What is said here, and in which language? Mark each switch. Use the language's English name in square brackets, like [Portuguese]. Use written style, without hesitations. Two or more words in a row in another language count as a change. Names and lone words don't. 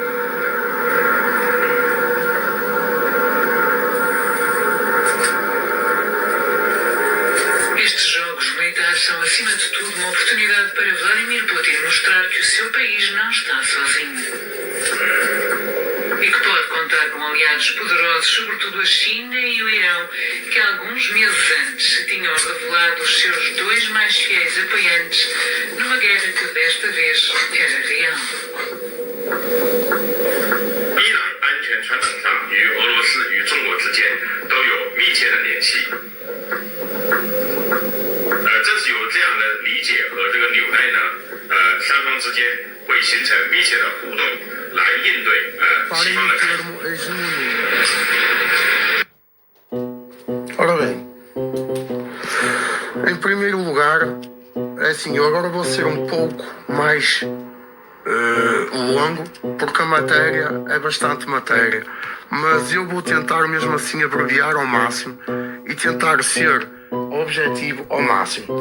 [Portuguese] Estes jogos militares são, acima de tudo, uma oportunidade para Vladimir Putin mostrar que o seu país não está sozinho e que pode contar com aliados poderosos sobretudo a China e o Irão, que alguns meses antes tinham revelado os seus dois mais fiéis apoiantes numa guerra que desta vez era real. [Chinese] 伊朗安全传统上与俄罗斯与中国之间都有密切的联系。正是有这样的理解和这个纽带呢，双方之间会形成密切的互动，来应对西方的开放。 [Portuguese] termo hegemonia. Ora bem, em primeiro lugar, é assim, eu agora vou ser um pouco mais longo, porque a matéria é bastante matéria, mas eu vou tentar mesmo assim abreviar ao máximo e tentar ser objetivo ao máximo.